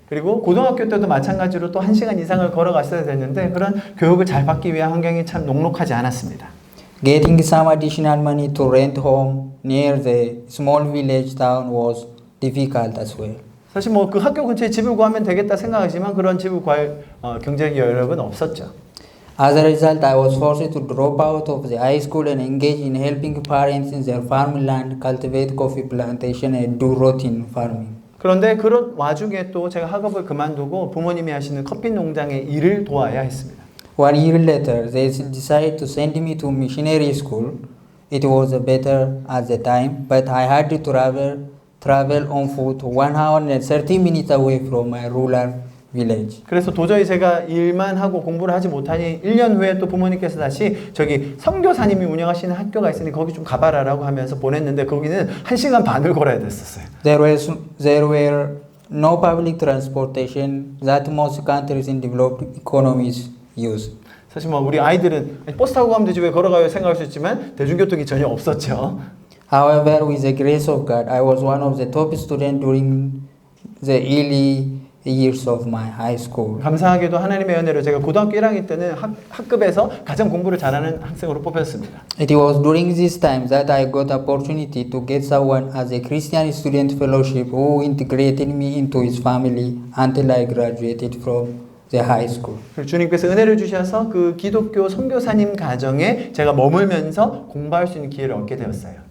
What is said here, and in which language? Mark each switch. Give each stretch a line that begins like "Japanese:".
Korean: 그리고 고등학교 때도 마찬가지로 또 1시간 이상을 걸어갔어야 됐는데 그런 교육을 잘 받기 위한 환경이 참 녹록하지 않았습니다.
English: Getting some additional money to rent home near the small village town was difficult as well.
Korean: 사실 뭐 그 학교 근처에 집을 구하면 되겠다 생각하지만 그런 집을 구할 경제적 여력은 없었죠.
English: As a result, I was forced to drop out of the high school and engage in helping parents in their farmland, cultivate coffee plantation, and do routine farming.
Korean: 그런데 그런 와중에 또 제가 학업을 그만두고 부모님이 하시는 커피 농장의 일을 도와야 했습니다.
English: 1 year later, they decided to send me to missionary school. It was better at the time, but I had to travel on foot 1 hour and 30 minutes away from my rural village.
Korean: 그래서 도저히 제가 일만 하고 공부를 하지 못하니 1년 후에 또 부모님께서 다시 저기 선교사님이 운영하시는 학교가 있으니 거기 좀 가봐라라고 하면서 보냈는데 거기는 1시간 반을 걸어야 됐었어요.
English: There were no public transportation that most countries in developed economies use.
Korean: 사실 뭐 우리 아이들은 버스 타고 가면 되지 왜 걸어가요 생각할 수 있지만 대중교통이 전혀 없었죠.
English: However, with the grace of God, I was one of the top students during the early years of my high school.
Korean: 감사하게도 하나님의 은혜로 제가 고등학교 1학년 때는 학급에서 가장 공부를 잘하는 학생으로 뽑혔습니다.
English: It was during this time that I got the opportunity to get someone as a Christian student fellowship who integrated me into his family until I graduated from the high school.
Korean: 주님께서 은혜를 주셔서 그 기독교 선교사님 가정에 제가 머물면서 공부할 수 있는 기회를 얻게 되었어요.